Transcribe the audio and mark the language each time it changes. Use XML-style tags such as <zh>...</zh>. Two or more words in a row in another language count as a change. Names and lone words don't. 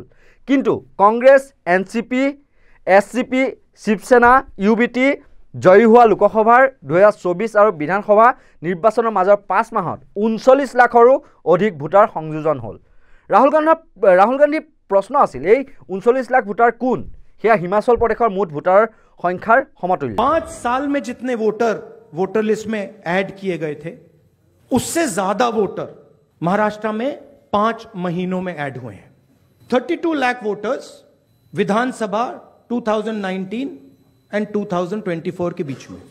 <as>কিন্তু কংগ্ৰেছ, এনচিপি, এছচিপি, শিৱসেনা, ইউবিটি জয়ী হোৱা লোকসভাৰ 2024 আৰু বিধানসভা নিৰ্বাচনৰ মাজৰ 5 মাহত 39 লাখৰো অধিক ভোটাৰ সংযোজন হ'ল। ৰাহুল গান্ধী প্ৰশ্ন আছিল, এই 39 লাখ ভোটাৰ কোন? সেয়া হিমাচল প্ৰদেশৰ মুঠ ভোটাৰৰ সংখ্যাৰ সমতুल्य।</as> <hi>5 साल में जितने वोटर लिस्ट में ऐड किए गए थे, उससे ज्यादा वोटर महाराष्ट्र में 5 महीनों में ऐड हुए हैं। 32 लाख वोटर्स विधानसभा 2019 एंड 2024 के बीच में।</hi>